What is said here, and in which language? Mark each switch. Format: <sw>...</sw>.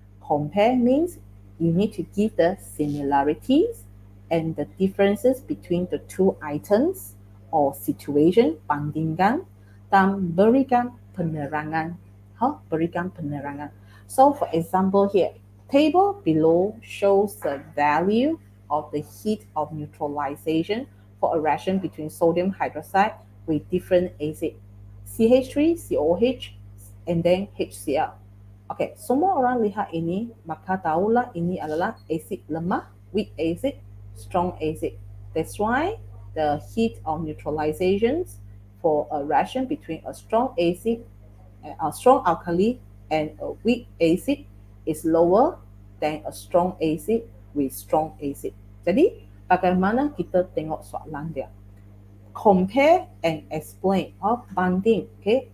<en>Compare means you need to give the similarities and the differences between the two items or situation,</en> <ms>bandingkan, dan berikan penerangan. Berikan penerangan.</ms> <en>So for example here, table below shows the value of the heat of neutralization for a reaction between sodium hydroxide with different acid, CH3, COH, and then HCl.</en> <ms>Okay, semua orang lihat ini, maka tahulah ini adalah acid lemah,</ms> <en>weak acid, strong acid. That's why the heat of neutralization for a reaction between a strong acid, a strong alkali, and a weak acid is lower than a strong acid with strong acid.</en> <ms>Jadi, bagaimana kita tengok soalan dia?</ms> <en>Compare and explain,</en> <ms>banding, okay?</ms>